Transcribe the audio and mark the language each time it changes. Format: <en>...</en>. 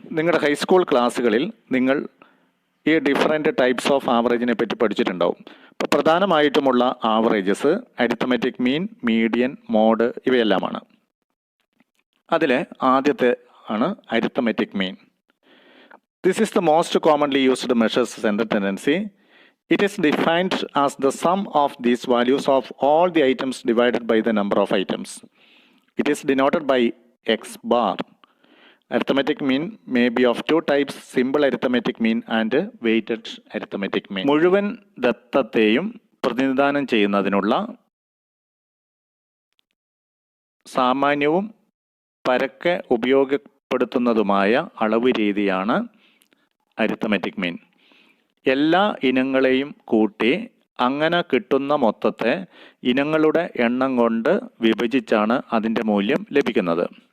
<ml>നിങ്ങളുടെ ഹൈസ്കൂൾ ക്ലാസ്സുകളിൽ നിങ്ങൾ ഈ ഡിഫറെൻറ്റ് ടൈപ്സ് ഓഫ് ആവറേജിനെ പറ്റി പഠിച്ചിട്ടുണ്ടാവും. അപ്പോൾ പ്രധാനമായിട്ടുമുള്ള averages arithmetic mean, median, mode ഇവയെല്ലാമാണ്. അതിൽ ആദ്യത്തെ ആണ് arithmetic mean.</ml> <en>This is the most commonly used measures central tendency. It is defined as the sum of these values of all the items divided by the number of items. It is denoted by X bar. Arithmetic mean may be of two types, simple arithmetic mean and weighted arithmetic mean.</en> <ml>മുഴുവൻ ദത്തത്തെയും പ്രതിനിധാനം ചെയ്യുന്നതിനുള്ള സാമാന്യവും പരക്കെ ഉപയോഗപ്പെടുത്തുന്നതുമായ അളവ് രീതിയാണ് arithmetic mean. എല്ലാ ഇനങ്ങളെയും കൂട്ടി അങ്ങനെ കിട്ടുന്ന മൊത്തത്തെ ഇനങ്ങളുടെ എണ്ണം കൊണ്ട് വിഭജിച്ചാണ് അതിൻ്റെ മൂല്യം ലഭിക്കുന്നത്.</ml>